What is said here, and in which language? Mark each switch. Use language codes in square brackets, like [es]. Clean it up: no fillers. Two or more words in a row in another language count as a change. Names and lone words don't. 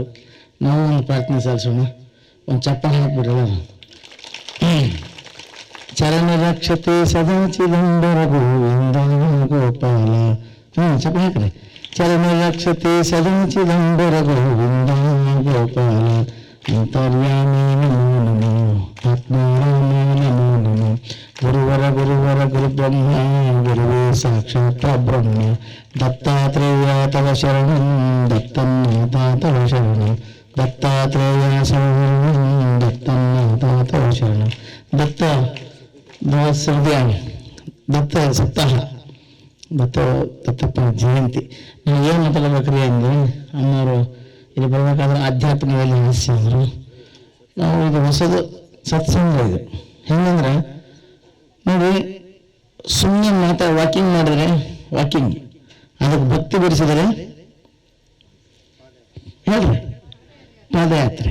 [kn] ನಾವು ಒಂದು ಪ್ರಾರ್ಥನೆ ಸಲ್ಲಿಸೋಣ. ಒಂದು ಚಪ್ಪಾಳೆ ಹಾಕ್ಬಿಟ್ರೆ ಎಲ್ಲರೂ. [sa] ಚರಣ ರಕ್ಷತೆ ಸದಾ ಚಿದಂಬರ ಗೋವಿಂದ ಗೋಪಾಲ. [kn] ಚಪ್ಪಾಳೆ ಹಾಕ್ರಿ. [sa] ಚರಣ ರಕ್ಷತೆ ಸದಾ ಚಿದಂಬರ ಗೋವಿಂದ ಗೋಪಾಲ. ಅಂತರ್ಯಾಮಿ ನಮೋ ನಮೋ ಆತ್ಮಾರಾಮ ನಮೋ ನಮೋ. ಗುರುವರ ಗುರು ಬ್ರಹ್ಮ ಗುರುವೇ ಸಾಕ್ಷಾತ್ ಬ್ರಹ್ಮ. ದತ್ತಾತ್ರೇಯ ತವ ಶರಣಂ ದತ್ತನ್ನಾಥ ತವ ಶರಣಂ. ದತ್ತಾತ್ರೇಯ ಶರಣಂ ದತ್ತನ್ನಾಥ ತವ ಶರಣಂ. [kn] ದತ್ತ ಸಪ್ತಾಹ, ದತ್ತಪ್ಪನ ಜಯಂತಿ. ನಾವು ಏನು ಮಾತಾಡಬೇಕ್ರಿ ಅಂದರೆ, ಅಮ್ಮವರು ಇಲ್ಲಿ ಬರಬೇಕಾದ್ರೆ ಆಧ್ಯಾತ್ಮದಲ್ಲಿ ಹಾಸ್ಯಂದರು. ನಾವು ಇದು ಹೊಸದು ಸತ್ಸಂಗ. ಇದು ಹೆಂಗಂದ್ರೆ ನೋಡಿ, ಸುಮ್ಮನೆ ವಾಕಿಂಗ್ ಮಾಡಿದ್ರೆ ವಾಕಿಂಗ್, ಅದಕ್ಕೆ ಭಕ್ತಿ ಬೆರೆಸಿದರೆ ಹೇಳ್ರಿ ಪಾದಯಾತ್ರೆ.